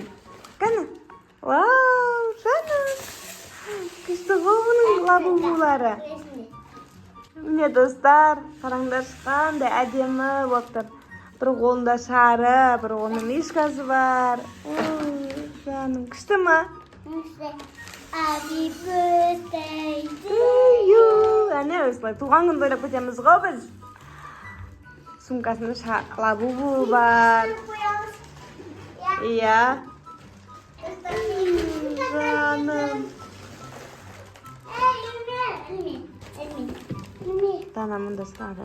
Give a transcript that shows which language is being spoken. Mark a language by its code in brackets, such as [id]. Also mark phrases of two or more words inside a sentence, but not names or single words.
[kk] Кәне? Вау, жаным. Күшті ғой бұның лабубулары. Міне, достар, қараңдар, қандай әдемі болып тұр. Бір қолында шары, бір қолында мишкасы бар. Жаным, күшті ма? [en] Happy birthday to you. [kk] Әне, осылай туған күнді ойлап кетеміз ғой біз. Сумкасында лабубу бар. Иә. Жаным. Дана мұнда ұстады.